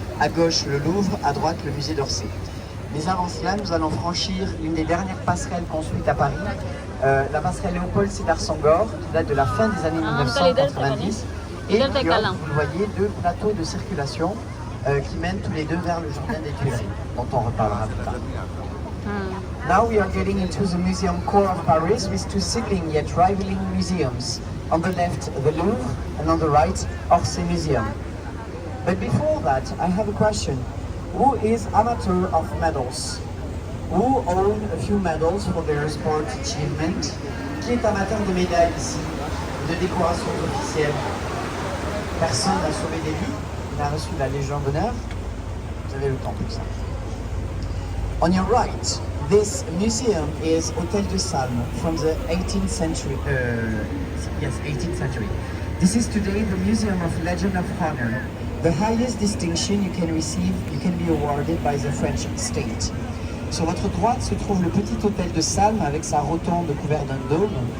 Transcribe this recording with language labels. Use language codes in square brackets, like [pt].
[fr] À gauche, le Louvre, à droite, le musée d'Orsay. Mais avant cela, nous allons franchir une des dernières passerelles construites à Paris, la passerelle Léopold Sédar Senghor, qui date de la fin des années 1990. Et qui offre, vous le voyez, 2 plateaux de circulation qui mènent tous les deux vers le jardin des Tuileries, dont on reparlera plus tard. [en] Now we are getting into the museum core of Paris with 2 sibling yet rivaling museums. On the left, the Louvre, and on the right, Orsay Museum. But before that, I have a question. Who is amateur of medals? Who own a few medals for their sport achievement? [fr] Qui est amateur de médailles ici, de décorations officielles? Personne n'a sauvé des vies, il a reçu la Légion d'honneur. Vous avez le temps pour ça. [en] On your right, this museum is Hôtel de Salm from the 18th century. Yes, 18th century. This is today the Museum of Legion of Honor, the highest distinction you can receive, you can be awarded by the French state. [fr] Sur votre droite se trouve le petit hôtel de Salm avec sa rotonde couverte d'un dôme.